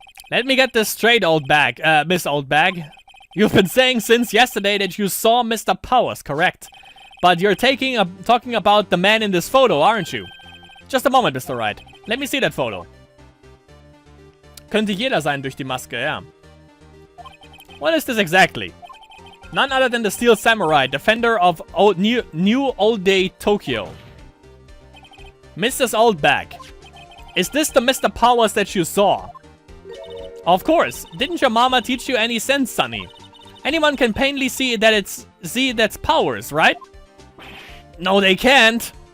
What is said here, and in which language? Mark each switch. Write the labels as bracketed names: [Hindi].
[English] Let me get this straight, Miss Oldbag. You've been saying since yesterday that you saw Mr. Powers, correct? But you're talking about the man in this photo, aren't you? Just a moment, Mr. Wright. Let me see that photo. [German] Könnte jeder sein durch die Maske, ja. [English] What is this exactly? None other than the Steel Samurai, defender of new old day Tokyo. Mrs. Oldbag, is this the Mr. Powers that you saw? Of course. Didn't your mama teach you any sense, sonny? Anyone can plainly see that's Powers, right? No, they can't.